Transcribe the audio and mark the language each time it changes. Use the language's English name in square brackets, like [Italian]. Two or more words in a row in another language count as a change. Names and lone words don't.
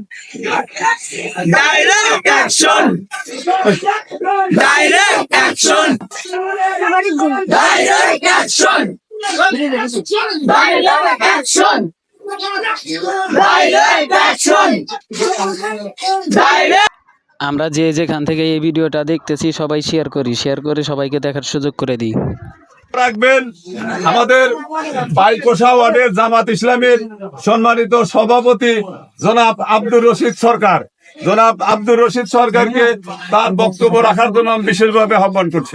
[English] Direct action! Direct action! Direct action! Direct action! Direct action! Direct [Bangla] আমরা যে যেখান থেকে এই ভিডিওটা দেখতেছি সবাই শেয়ার করে সবাইকে দেখার সুযোগ করে দিই। রাখবেন আমাদের পাইকোষা ওয়ার্ডের জামাত ইসলামের সম্মানিত সভাপতি জনাব আব্দুর রশিদ সরকার। জনাব আব্দুর রশিদ সরকারকে তার বক্তব্য রাখার জন্য আমি বিশেষভাবে আহ্বান করছি।